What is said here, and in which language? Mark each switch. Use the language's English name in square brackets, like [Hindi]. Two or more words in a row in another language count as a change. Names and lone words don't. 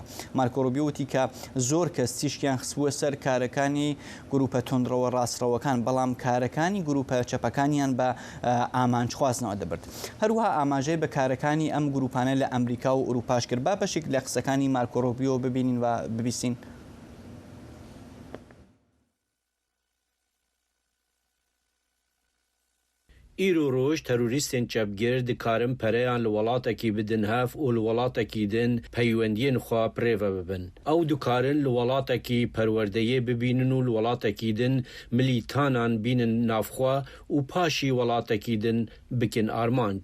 [Central Kurdish] مارکۆ ڕۆبیۆ وتی کە زۆر کەس تیشکیان خستبووە سەر کارەکانی گروپە تۆندڕەوە ڕاستڕەوەکان، بەڵام کارەکانی گروپە چەپەکانیان بە ئامانجخوازنەوە دەبرد. هەروەها ئاماژەی بە کارەکانی ئەم گروپانە لە ئەمریکا و ئوروپاش کرد. با بەشێک لە قسەکانی مارکۆ ڕۆبیۆ ببینین و ببیستین. [Kurdish] ئیرۆ ڕۆژ تەروریستên çepgir dikarin pereyan li welatekî bidin hev û li welatekî din peywendiyên xwe pirêve bibin. Ew dikarin li welatekî perwerdeyê bibînin û li welatekî din milîtanan bînin navxwe û paşî welatekî din bikin armanc.